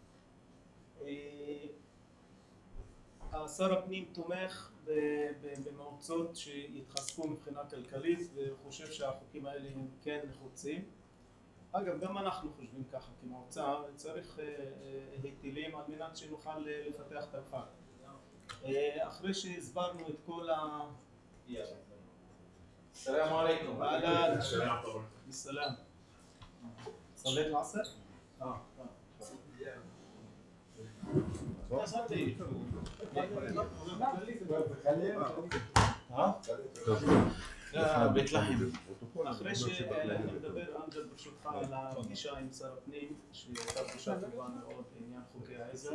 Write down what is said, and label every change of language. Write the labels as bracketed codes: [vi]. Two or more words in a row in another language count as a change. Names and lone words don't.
[he] שר הפנים תומך במועצות שיתחזקו מבחינה כלכלית, וחושב שהחוקים האלה הם כן נחוצים. אגב, גם אנחנו חושבים ככה כמועצה, צריך היטלים על מנת שנוכל לפתח את הכפר. אחרי שהסברנו את כל [ar] السلام عليكم. أهلاً. السلام طبعا. السلام. صليت العصر؟ [he] בית לחם. אחרי שנדבר אנג'ל ברשותך על הפגישה עם שר הפנים, שהייתה פגישה טובה מאוד בעניין חוקי העזר.